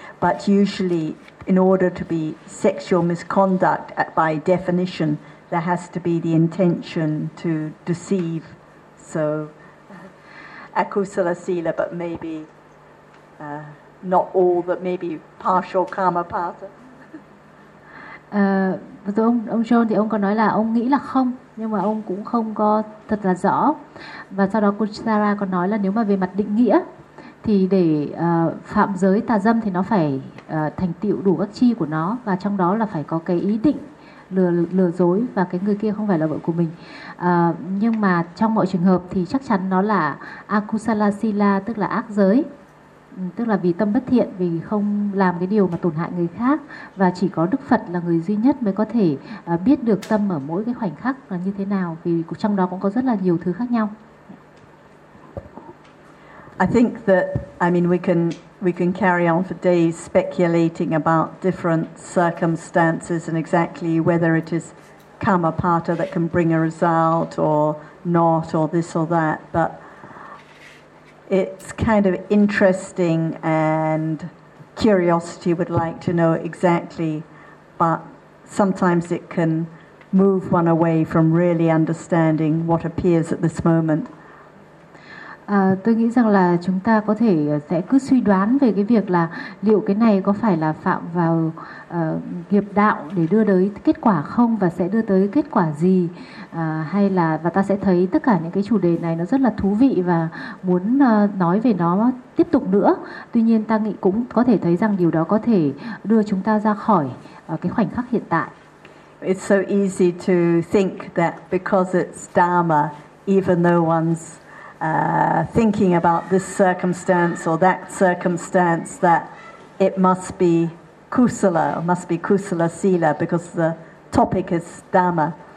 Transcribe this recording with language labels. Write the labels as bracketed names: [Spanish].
[English] But usually, in order to be sexual misconduct, by definition, there has to be the intention to deceive. So, akusala sila, but maybe not all, but maybe partial karma pata. [Vietnamese] Rồi ông John thì ông có nói là ông nghĩ là không, nhưng mà ông cũng không có thật là rõ. Và sau đó cô Sarah còn nói là nếu mà về mặt định nghĩa, thì để phạm giới tà dâm thì nó phải thành tựu đủ các chi của nó, và trong đó là phải có cái ý định lừa dối và cái người kia không phải là vợ của mình. Nhưng mà trong mọi trường hợp thì chắc chắn nó là akusala sila, tức là ác giới, tức là vì tâm bất thiện, vì không làm cái điều mà tổn hại người khác, và chỉ có Đức Phật là người duy nhất mới có thể biết được tâm ở mỗi cái khoảnh khắc là như thế nào, vì trong đó cũng có rất là nhiều thứ khác nhau. [English] I think that I mean we can carry on for days speculating about different circumstances and exactly whether it is kammapata that can bring a result or not, or this or that, but it's kind of interesting, and curiosity would like to know exactly, but sometimes it can move one away from really understanding what appears at this moment. [Vietnamese] Tôi nghĩ rằng là chúng ta có thể sẽ cứ suy đoán về cái việc là liệu cái này có phải là phạm vào nghiệp đạo để đưa tới kết quả không và sẽ đưa tới kết quả gì, hay là, và ta sẽ thấy tất cả những cái chủ đề này nó rất là thú vị và muốn nói về nó tiếp tục nữa. Tuy nhiên ta nghĩ cũng có thể thấy rằng điều đó có thể đưa chúng ta ra khỏi cái khoảnh khắc hiện tại. [English] It's so easy to think that because it's Dharma, even though one's thinking about this circumstance or that circumstance, that it must be kusala, or must be kusala sila, because the topic is Dharma.